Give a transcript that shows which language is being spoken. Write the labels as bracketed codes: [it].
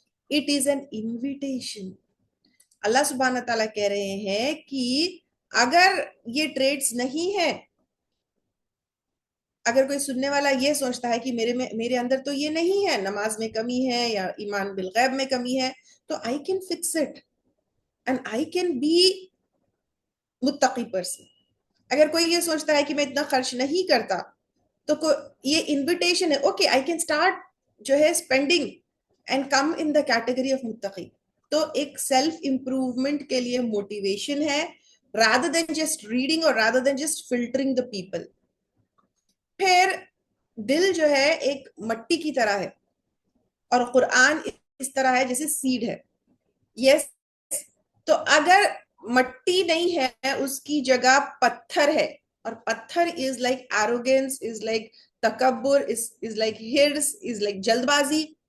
[en] It is an invitation. [ur] اللہ سبحانہ تعالیٰ کہہ رہے ہیں کہ اگر یہ ٹریٹس نہیں ہے، اگر کوئی سننے والا یہ سوچتا ہے کہ میرے اندر تو یہ نہیں ہے، نماز میں کمی ہے یا ایمان بالغیب میں کمی ہے، تو [en] I can fix it and I can be [ur] متقی پرسن. اگر کوئی یہ سوچتا ہے کہ میں اتنا خرچ نہیں کرتا، تو یہ انویٹیشن ہے، اوکے [en] I can start [ur] جو ہے [en] spending and come in the category of [ur] متقی. تو ایک سیلف امپروومنٹ کے لیے موٹیویشن ہے، [en] rather than just reading [ur] اور [en] rather than just filtering the people. [ur] پھر دل جو ہے ایک مٹی کی طرح ہے، اور قرآن اس طرح ہے جیسے سیڈ ہے. یس، تو اگر مٹی نہیں ہے، اس کی جگہ پتھر ہے، اور پتھر [en] is like arrogance, is like [ur] تکبر، از لائک ہرس، از لائک جلد بازی.